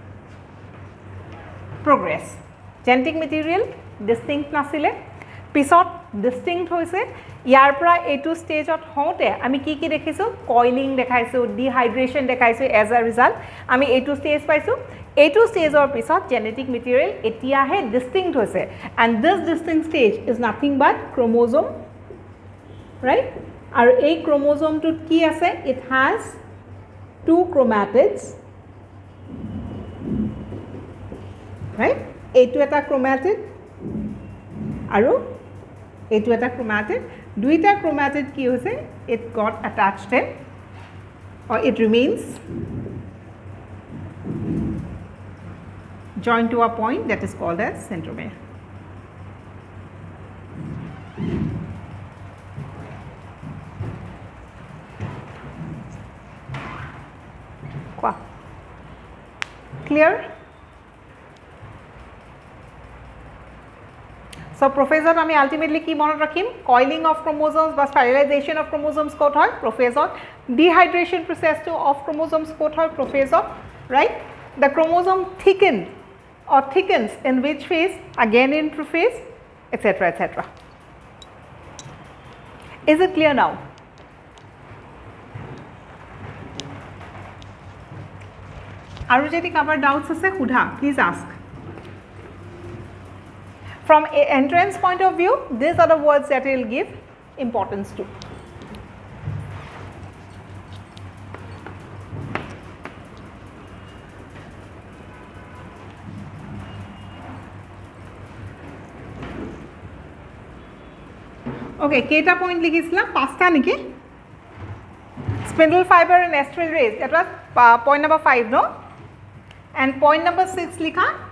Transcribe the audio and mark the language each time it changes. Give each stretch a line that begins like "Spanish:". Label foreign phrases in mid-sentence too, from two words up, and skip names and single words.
English: progress genetic material distinct
Assamese: নাছিলে পিছত ডিষ্টিংক্ট হৈছে ইয়াৰ পৰা এইটো ষ্টেজত হওঁতে আমি কি কি দেখিছোঁ কইলিং দেখাইছোঁ ডিহাইড্ৰেশ্যন দেখাইছোঁ
English: as a result
Assamese: আমি এইটো ষ্টেজ পাইছোঁ এইটো ষ্টেজৰ পিছত
English: genetic material
Assamese: এতিয়াহে ডিষ্টিংক্ট হৈছে
English: and this distinct stage is nothing but chromosome right
Assamese: আৰু এই ক্ৰম'জোমটোত কি আছে
English: it has 2 chromatids
Assamese: ৰাইট এইটো এটা ক্ৰ'মেটিড আৰু এইটো এটা ক্ৰ'মেটিড দুইটা ক্ৰ'মেটিড কি হৈছে
English: it got attached in or it remains joined to a point that is called as centromere. Clear? So prophase
Assamese: আমি ultimately কি মনত ৰাখিম
English: coiling of chromosomes বা spiralization of chromosomes
Assamese: ক'ত হয়
English: prophase dehydration process of chromosomes
Assamese: ক'ত হয়
English: prophase right the chromosome thickens in which phase again in prophase etc etc is it clear now
Assamese: আৰু যদি কাৰোবাৰ ডাউটছ আছে সোধা
English: please ask From an entrance point of view, these are the words that we will give importance to. Okay,
Assamese: কেইটা পইণ্ট লিখিছিলা পাছত নে কি
English: spindle fiber and astral rays that was point number 5 no and point number 6 likha